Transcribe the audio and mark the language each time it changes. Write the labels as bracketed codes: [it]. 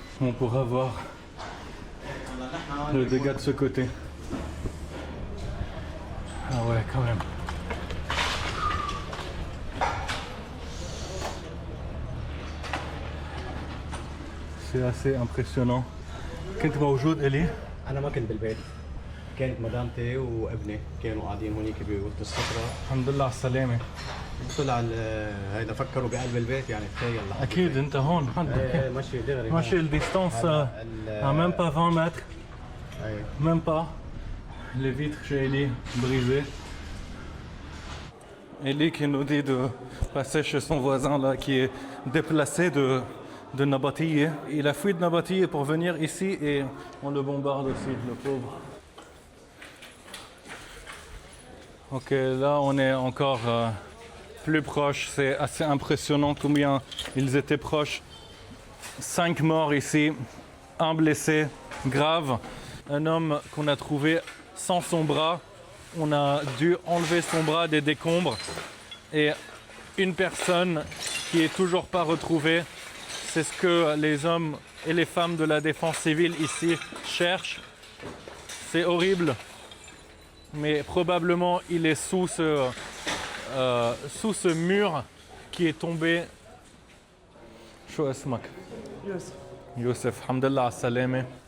[fr] On pourra voir le dégât de ce côté. Ah ouais, quand même. C'est assez impressionnant. [ar] كنت موجود إلي؟ انا ما كنت بالبيت كانت مدامتي وابني كانوا قاعدين هونيك بوسط السفره الحمد لله على السلامة. طلع هيدا فكروا بقلب البيت يعني تخيل لحظة. أكيد أنت هون عندك. ايه ماشي دغري ماشي الديستانس [fr] à même pas 20 mètres. [ar] ايه [fr] Même pas. Les vitres chez Ellie brisées. Ellie qui nous dit de passer chez son voisin là qui est déplacé de Nabatieh. Il a fui de Nabatieh pour venir ici et on le bombarde aussi, le pauvre. Ok, là on est encore plus proche. C'est assez impressionnant combien ils étaient proches. 5 morts ici, un blessé grave. Un homme qu'on a trouvé sans son bras. On a dû enlever son bras des décombres. Et une personne qui est toujours pas retrouvée. C'est ce que les hommes et les femmes de la défense civile ici cherchent. C'est horrible. Mais probablement il est sous ce mur qui est tombé. [ar] شو اسمك؟ يوسف. يوسف الحمد لله على السلامة.